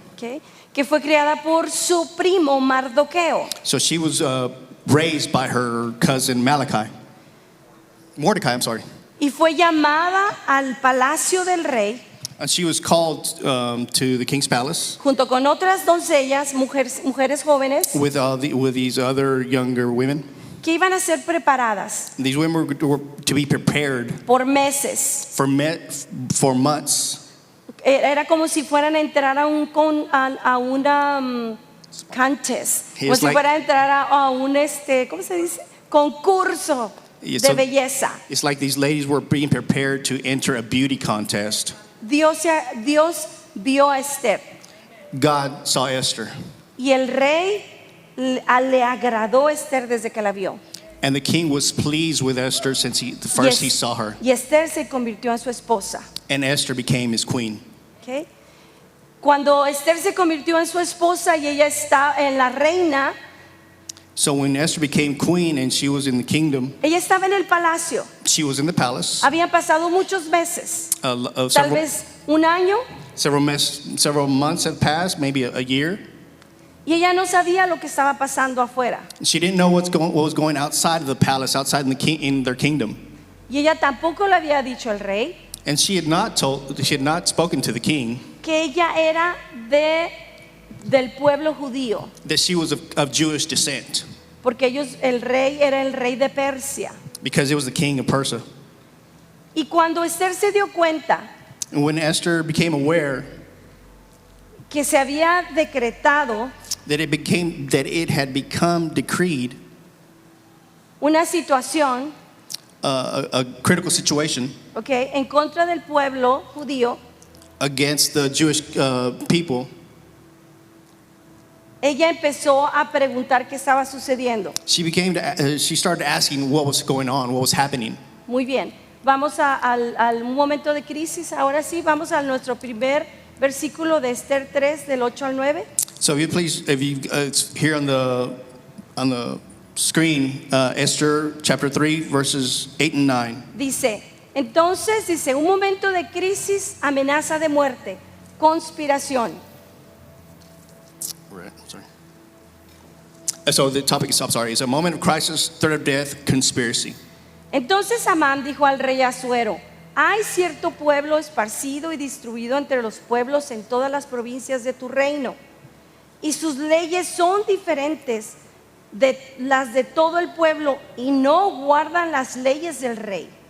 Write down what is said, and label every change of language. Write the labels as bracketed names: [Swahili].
[Spanish] okay, que fue criada por su primo Mardoqueo. [English] So she was raised by her cousin Mordecai, I'm sorry. [Spanish] Y fue llamada al palacio del rey [English] And she was called to the king's palace [Spanish] junto con otras doncellas, mujeres jóvenes [English] with these other younger women. [Spanish] que iban a ser preparadas [English] These women were to be prepared [Spanish] por meses. [English] for months. [Spanish] Era como si fueran a entrar a una contest, como [English] It's [Spanish] si [English] like- [Spanish] fueran a entrar a un ¿cómo se dice? Concurso [English] Yeah, [Spanish] de [English] so- [Spanish] belleza. [English] It's like these ladies were being prepared to enter a beauty contest. [Spanish] Dios vio a Esther [English] God saw Esther, [Spanish] y el rey le agradó a Esther desde que la vio. [English] and the king was pleased with Esther since he saw her. [Spanish] Y Esther se convirtió en su esposa. [English] And Esther became his queen. Okay. [Spanish] Cuando Esther se convirtió en su esposa y ella está en la reina, [English] So when Esther became queen and she was in the kingdom, [Spanish] ella estaba en el palacio. [English] she was in the palace. [Spanish] Habían pasado muchos meses, tal [English] Several, [Spanish] vez un año, [English] several months had passed, maybe a year. [Spanish] y ella no sabía lo que estaba pasando afuera. [English] She didn't know what was going outside of the palace, outside in their kingdom. [Spanish] Y ella tampoco le había dicho al rey [English] And she had not spoken to the king [Spanish] que ella era del pueblo judío, [English] that she was of Jewish descent, [Spanish] porque el rey era el rey de Persia. [English] because it was the king of Persia. [Spanish] Y cuando Esther se dio cuenta [English] And when Esther became aware [Spanish] que se había decretado [English] that it had become decreed, [Spanish] una situación, [English] a critical situation [Spanish] okay, en contra del pueblo judío, [English] against the Jewish people, [Spanish] ella empezó a preguntar qué estaba sucediendo. [English] She started asking what was going on, what was happening. [Spanish] Muy bien, vamos al momento de crisis. Ahora sí, vamos a nuestro primer versículo de Esther 3, del 8 al 9. [English] So if you it's here on the screen, Esther chapter 3, verses 8 and 9. [Spanish] Dice, un momento de crisis, amenaza de muerte, conspiración. [English] Right, sorry. So the topic is, I'm sorry, is a moment of crisis, threat of death, conspiracy. [Spanish] Entonces Amán dijo al rey Asuero: hay cierto pueblo esparcido y distribuido entre los pueblos en todas las provincias de tu reino, y sus leyes son diferentes de las de todo el pueblo, y no guardan las leyes del rey.